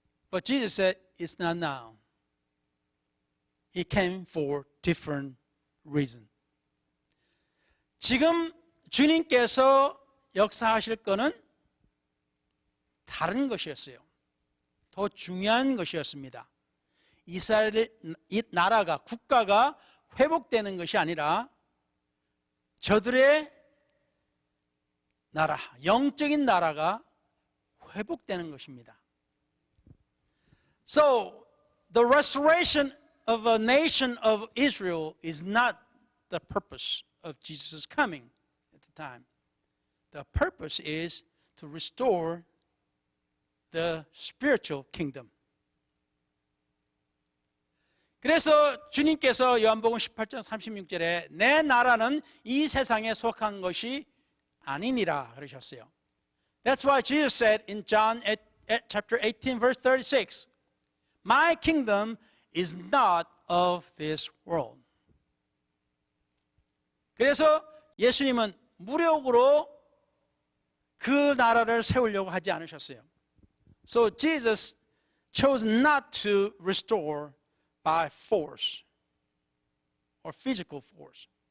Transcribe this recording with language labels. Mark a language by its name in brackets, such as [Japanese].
[English] But Jesus said, it's not now. He came for different reason. [Korean] 지금 주님께서 역사하실 거는 다른 것이었어요. 더 중요한 것이었습니다. 이스라엘 이 나라가 국가가 회복되는 것이 아니라 저들의 나라, 영적인 나라가 회복되는 것입니다. [English] So, the restoration of a nation of Israel is not the purpose of Jesus' coming at the time. The purpose is to restore the spiritual kingdom. [Korean] 그래서 주님께서 요한복음 18장 36절에 내 나라는 이 세상에 속한 것이 아니니라 그러셨어요. [English] That's why Jesus said in John chapter 18 verse 36, My kingdom is not of this world. [Korean] 그래서 예수님은 무력으로 그 나라를 세우려고 하지 않으셨어요. [English] So Jesus chose not to restore by force or physical force.